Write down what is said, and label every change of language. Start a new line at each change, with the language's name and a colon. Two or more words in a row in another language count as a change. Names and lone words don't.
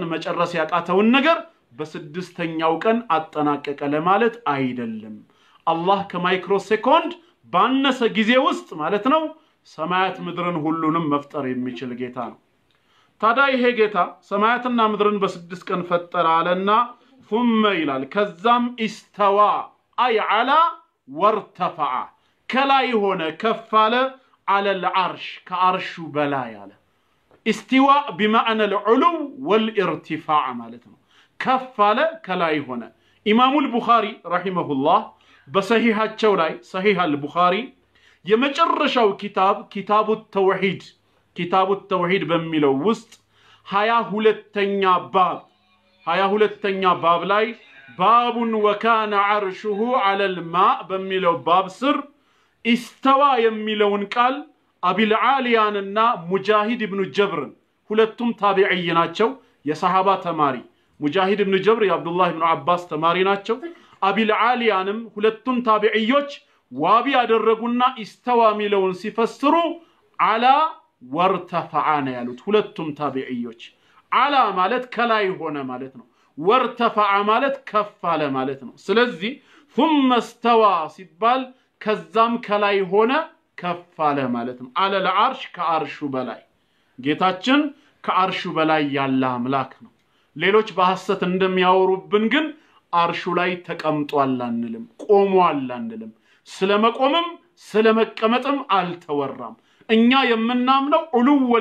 Amharic: መጨረስ ያቃተውን ነገር በስድስተኛው ቀን አጠናቀቀ ለማለት አይደለም አላህ ከማይክሮ ሴኮንድ ባነሰ ጊዜ ውስጥ ማለት ነው ሰማያት ምድርን ሁሉንም መፍጠር የሚችል ጌታ ነው ታዲያ ይሄ ጌታ ሰማያትና ምድርን በስድስት ቀን ፈጠረ አለና ثم ይላል ከዛም
Arabic: استوى اي على وارتفع
Amharic: ከላይ ሆነ ከፍ አለ
Arabic: على العرش كعرش بلا
Amharic: ያለ
Arabic: استواء بمعنى العلو والارتفاع
Amharic: ማለት ነው ከፍ አለ ከላይ ሆነ ኢማሙ
Arabic: البخاري رحمه الله
Amharic: በሰሂሃቸው ላይ
Arabic: صحيح البخاري
Amharic: የመጨረሻው
Arabic: كتاب التوحيد كتاب التوحيد
Amharic: በሚለው ውስጥ 22ኛ ባብ ላይ ባቡን
Arabic: وكان عرشه على الماء
Amharic: በሚለው ባብ ስር استوى የሚለውን ቃል አቢል ዓሊያንና ሙጃሂድ ኢብኑ ጀብር ሁለቱም ታቢዒ ናቸው የሰሃባ ተማሪ ሙጃሂድ ኢብኑ ጀብር የአብዱላህ ኢብኑ አባስ ተማሪ ናቸው አቢል ዓሊያንም ሁለቱም ታቢዒዎች ዋቢ ያደረጉና استوى የሚለውን ሲፈስሩ
Arabic: على وارتفع
Amharic: ያሉት ሁለቱም ታቢዒዎች አላ ማለት ከላይ ሆነ ማለት ነው ወርተፈዓ ማለት ከፍ አለ ማለት ነው ስለዚህ
Arabic: ثم استوى
Amharic: ሲባል ከዛም ከላይ ሆነ ከፍ አለ ማለት ነው አለ العرش ከአርሹ በላይ ጌታችን ከአርሹ በላይ ያለ አምላክ ነው ሌሎች በሐሰት እንደሚያወሩብን ግን አርሹ ላይ ተቀምጧል አንልም ቆሟል አንልም ስለመቆምም ስለመቀመጥም አልተወራም እኛ የምናምነው ዑሉወል